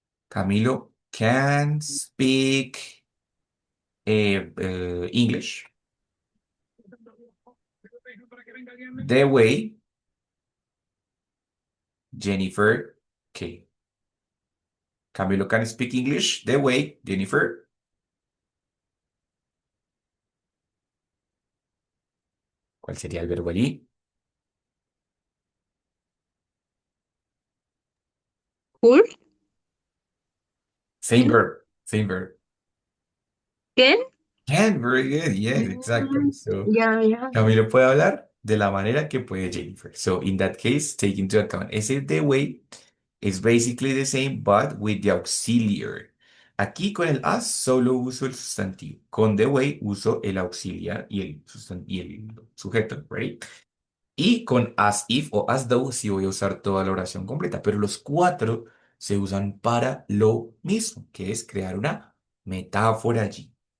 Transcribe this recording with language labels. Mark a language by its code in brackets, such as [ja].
[en] Camilo can speak English the way Jennifer can. Camilo can speak English the way Jennifer. [es] ¿Cuál sería el verbo allí? [en] Cool. Same verb. Same verb. Can. Can, very good. Yes, exactly. So Yeah, yeah. [es] Camilo puede hablar de la manera que puede Jennifer. [en] So in that case, take into account ese the way is basically the same, but with the auxiliary. [es] Aquí con el as solo uso el sustantivo. Con the way uso el auxiliar y el sujeto, ¿right? Y con as if o as though sí voy a usar toda la oración completa, pero los cuatro se usan para lo mismo, que es crear una metáfora allí.